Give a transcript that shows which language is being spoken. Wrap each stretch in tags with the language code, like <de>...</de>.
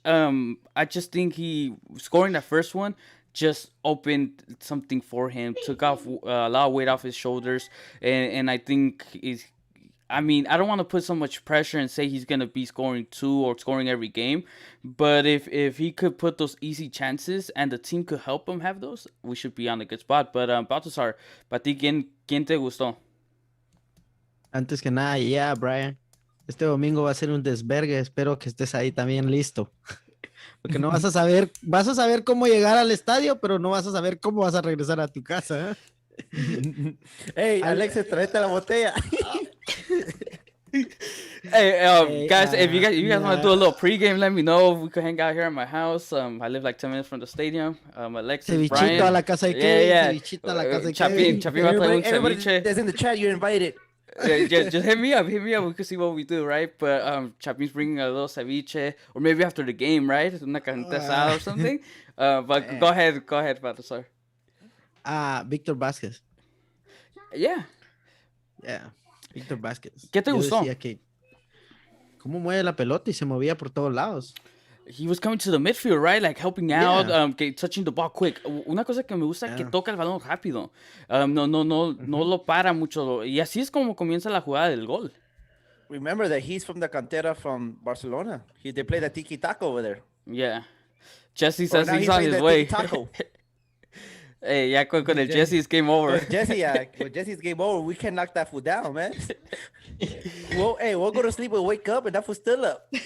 <en>I just think he scoring that first one just opened something for him, took off a lot of weight off his shoulders, and I think is. I mean, I don't want to put so much pressure and say he's gonna be scoring two or scoring every game, but if he could put those easy chances and the team could help him have those, we should be on a good spot. But</en> <es>Baltasar, ¿para ti quién te gustó? Antes que nada,</es> <en>yeah,</en> <es>Brian. Este domingo va a ser un desvergue. Espero que estés ahí también listo. Porque no vas a saber cómo llegar al estadio, pero no vas a saber cómo vas a regresar a tu casa. Hey, Alexis, tráete la botella.</es> <en>Hey, guys, if you guys want to do a little pregame, let me know. We could hang out here at my house. I live like 10 minutes from the stadium.</en> <es>Alexis, Cevichito</es> <en>Brian.</en> <es>a la casa de Kevin. Cevichito a la casa de Kevin. Chapin va a traer un</es> <en>Everybody</en> <es>ceviche.</es> <en>that's in the chat, you're invited. Just hit me up. We can see what we do, right? But Chapin's bringing a little ceviche, or maybe after the game, right?</en> <es>Una carnita asada</es> <en>or something. But go ahead, Baltasar. Víctor Vázquez. Yeah. Yeah, Víctor Vázquez.</en> <es>¿Qué te gustó? Decía que cómo mueve la pelota y se movía por todos lados.</es> <en>He was coming to the midfield, right? Like helping out, touching the ball quick.</en> <es>Una cosa que me gusta es que toca el balón rápido. No lo para mucho. Y así es como comienza la jugada del gol.</es> <en>Remember that he's from the cantera from Barcelona. They play the tiki taco over there. Yeah. Jesse says he's on his way.</en> <es>Hey, ya con el</es> <en>Jesse's game over. With Jesse's game over, we can knock that fool down, man. We'll go to sleep and wake up, and that fool's still up.</en>